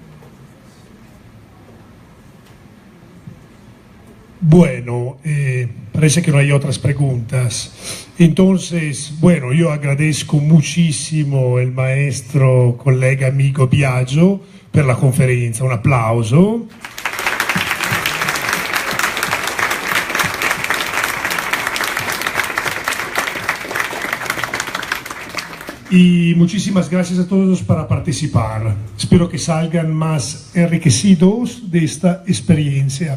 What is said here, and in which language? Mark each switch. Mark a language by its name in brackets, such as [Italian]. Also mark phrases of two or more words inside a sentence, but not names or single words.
[Spanish] Bueno, parece que no hay otras preguntas. Entonces, bueno, yo agradezco muchísimo el maestro, colega, amigo Biagio [Italian] per la conferenza. Un applauso. [Spanish] Y muchísimas gracias a todos para participar. Espero que salgan más enriquecidos de esta experiencia.